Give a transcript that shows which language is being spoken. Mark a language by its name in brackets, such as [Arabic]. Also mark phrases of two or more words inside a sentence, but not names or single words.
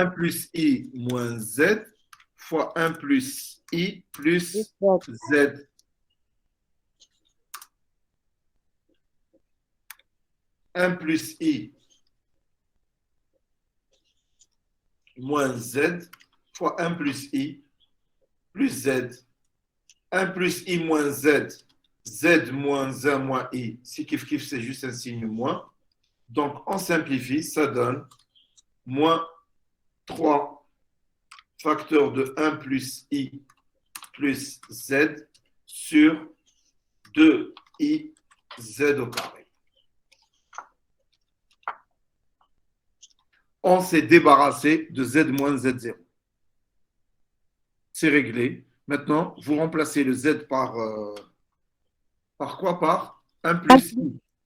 [French] 1 plus i moins z fois 1 plus i plus z. Un plus i moins z fois 1 plus i plus z. 1 plus i moins z, z moins 1 moins i. Si kiff kiff, c'est juste un signe moins. Donc, on simplifie, ça donne moins 3 facteurs de 1 plus i plus z sur 2i z au carré. On s'est débarrassé de z moins z0. C'est réglé. Maintenant, vous remplacez le z par quoi? Par 1 plus i.